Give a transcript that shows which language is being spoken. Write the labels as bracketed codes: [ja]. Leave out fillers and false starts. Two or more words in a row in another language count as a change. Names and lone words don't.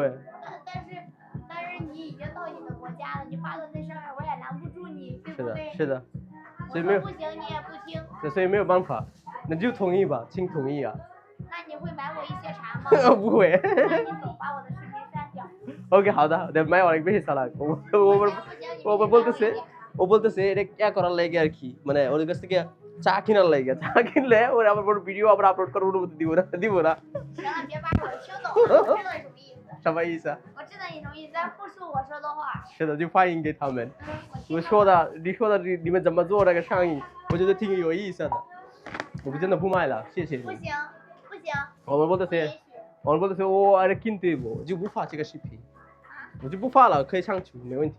[zh] 但是你已经到你的国家了，你发到那上面，我也拦不住你，对是的，不对？是的，所以没有我说，不行，你也不听，所以没有办法，那就同意吧，请同意啊。那你会买我一些茶吗？不会。那你走，把我的视频删掉。 OK 好的，买 [bn] অনেক বেশি চালাক। ও বলতেছে এটা কি করার লাগে আর কি, মানে ওদের কাছ থেকে চা কেনার লাগে, চা কিনলে ওরা আবার ভিডিও আবার আপলোড করার অনুমতি দিব না। [zh] 行了，别把我听懂了，我知道你什么意思。什么意思啊？我知道你什么意思，但复述我说的话。是的，就翻译给他们。我你说的你们怎么做那个生意，我觉得挺有意思的。我们真的不卖了，谢谢你。不行，不行。我们不是我还得кин对不，我就不发这个视频，我就不发了，可以上去没问题。